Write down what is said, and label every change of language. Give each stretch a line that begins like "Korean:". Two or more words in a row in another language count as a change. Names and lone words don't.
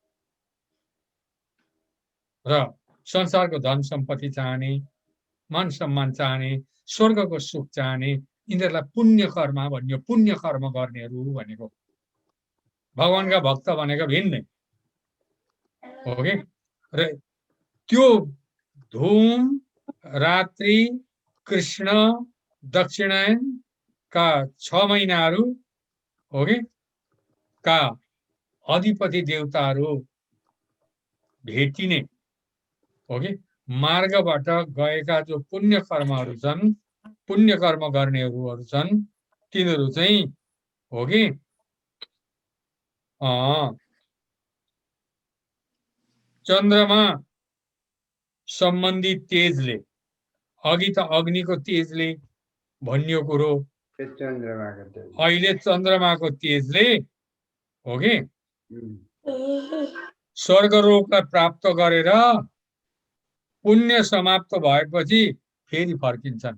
Nepali: र संसारको धन सम्पत्ति चाहने, मान सम्मान चाहने, स्वर्गको सुख चाहने, यिनीहरूलाई पुण्य कर्म भनियो। पुण्य कर्म गर्नेहरू भनेको भगवानका भक्त भनेको भिन्नै हो कि? र त्यो धूम रात्रि कृष्ण दक्षिणायन का 6 महिनाहरू हो कि? का अधिपति देवताहरू भेटिने हो कि? मार्गबाट गएका जो पुण्य कर्महरू छन्, पुण्य कर्म गर्नेहरू छन् तिनीहरू चाहिँ हो कि चन्द्रमा सम्बन्धी तेजले, अघि त अग्निको तेजले भनियो कुरो, अहिले चन्द्रमाको तेजले हो कि स्वर्गलोकलाई प्राप्त गरेर पुण्य समाप्त भएपछि फेरि फर्किन्छन्।